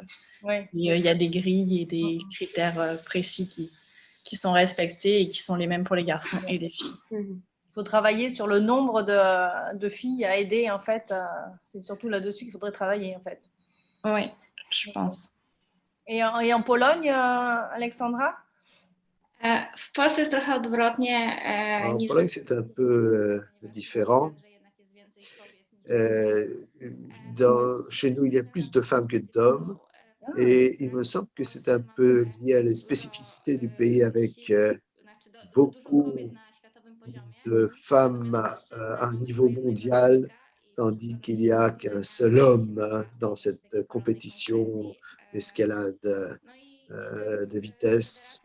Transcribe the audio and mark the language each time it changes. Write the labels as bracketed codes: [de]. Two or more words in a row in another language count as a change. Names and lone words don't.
[fr] Il y a des grilles et des critères précis qui sont respectés et qui sont les mêmes pour les garçons et les filles. Il faut travailler sur le nombre de filles à aider, en fait. C'est surtout là-dessus qu'il faudrait travailler, en fait. Oui, je pense. Et en Pologne, Alexandra? [pl] W Polsce jest trochę odwrotnie. [fr] En Pologne, c'est un peu différent. Chez nous, il y a plus de femmes que d'hommes. Et il me semble que c'est un peu lié à la spécificité du pays avec beaucoup de femmes à un niveau mondial, tandis qu'il n'y a qu'un seul homme dans cette compétition d'escalade de vitesse.